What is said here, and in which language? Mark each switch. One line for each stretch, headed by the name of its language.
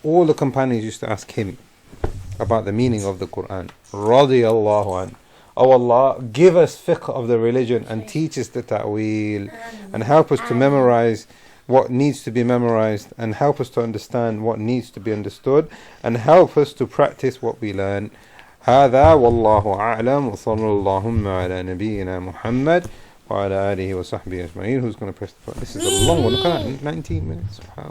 English: And all the companions used to ask him about the meaning of the Quran. Radiyallahu an. Oh Allah, give us fiqh of the religion and teach us the ta'wil and help us to memorize what needs to be memorized and help us to understand what needs to be understood and help us to practice what we learn.
Arabic: هذا والله أعلم وصلى اللهم على نبينا محمد وعلى آله وصحبه أجمعين.
English: Who's going to press the button? This is a long one. Look at that, 19 minutes. Wow.